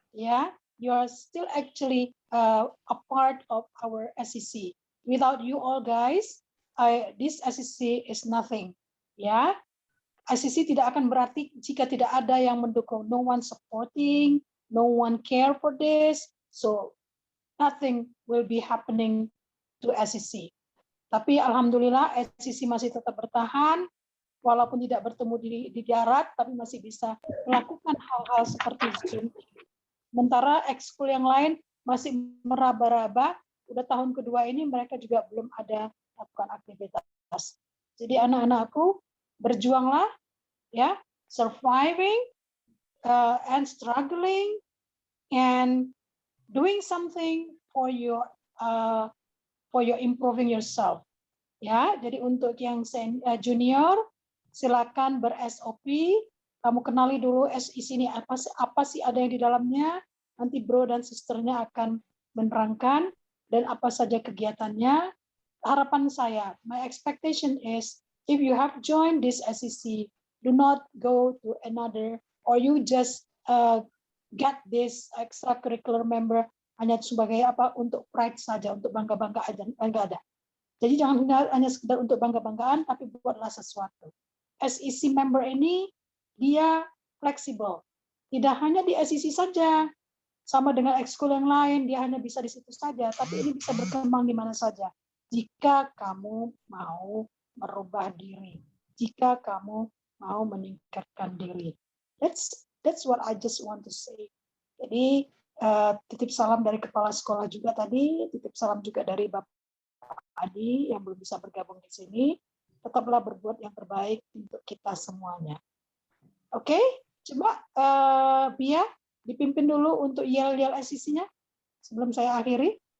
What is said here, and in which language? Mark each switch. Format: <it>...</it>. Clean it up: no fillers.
<en>Yeah, you are still actually a part of our SEC. Without you all guys, this SEC is nothing.</en> <id>Ya, SEC tidak akan berarti jika tidak ada yang mendukung.</id> <en>No one supporting, no one care for this, so nothing will be happening to SEC.</en> <id>Tapi alhamdulillah SEC masih tetap bertahan, walaupun tidak bertemu di darat, tapi masih bisa melakukan hal-hal seperti Zoom. Sementara ekskul yang lain masih meraba-raba, udah tahun kedua ini mereka juga belum ada melakukan aktivitas. Jadi anak-anakku, berjuanglah, ya,</id> <en>surviving and struggling and doing something for your improving yourself.</en> <id>Ya, jadi untuk yang junior, silakan ber-SOP. Kamu kenali dulu SEC ini apa sih ada yang di dalamnya. Nanti bro dan sisternya akan menerangkan. dan apa saja kegiatannya. Harapan saya,</id> <en>my expectation is if you have joined this SEC, do not go to another or you just get this extracurricular member</en> <id>hanya sebagai apa untuk pride saja, untuk bangga-bangga aja, enggak ada. Jadi jangan hanya sekedar untuk bangga-banggaan, tapi buatlah sesuatu. SEC member ini dia fleksibel, tidak hanya di SEC saja, sama dengan ekskul yang lain, dia hanya bisa di situ saja, tapi ini bisa berkembang di mana saja. Jika kamu mau merubah diri, jika kamu mau meningkatkan diri.</id> <en>That's what I just want to say.</en> <id>Jadi titip salam dari kepala sekolah juga tadi, titip salam juga dari Bapak Adi yang belum bisa bergabung di sini. Tetaplah berbuat yang terbaik untuk kita semuanya. Oke, coba Bia dipimpin dulu untuk yel-yel SEC-nya sebelum saya akhiri.</id>